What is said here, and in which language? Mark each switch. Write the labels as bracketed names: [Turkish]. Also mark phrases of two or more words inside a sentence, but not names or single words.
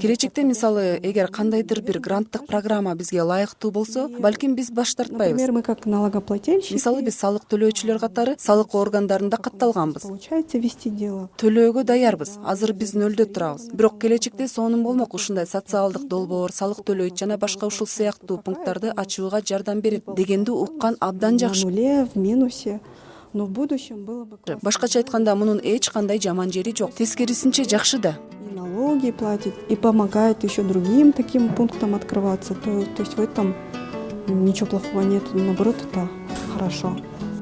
[Kyrgyz] Келечекте мисалы, эгер кандайдыр бир гранттык программа бизге лайыктуу болсо, балким биз баш тартпайбыз. [Russian] Например, мы как налогоплательщики. [Kyrgyz] Мисалы биз салык төлөөчүлөр катары салык органдарында катталганбыз. [Russian] Получается вести дело. [Kyrgyz] Төлөөгө даярбыз. Азыр биз нөлдө турабыз. Бирок келечекте сонун болмок ушундай социалдык долбоор, салык төлөйт жана башка ушул сыяктуу пункттарды ачууга жардам берет дегенди уккан абдан жакшы. [Russian] На нуле, в минусе. Но в будущем было бы классно. [Kyrgyz] Башкача айтканда, мунун эч кандай жаман жери жок. Тескерисинче жакшы да. [Russian] И налоги платит, и помогает еще другим таким пунктам открываться. То есть в этом ничего плохого нет, наоборот, это хорошо.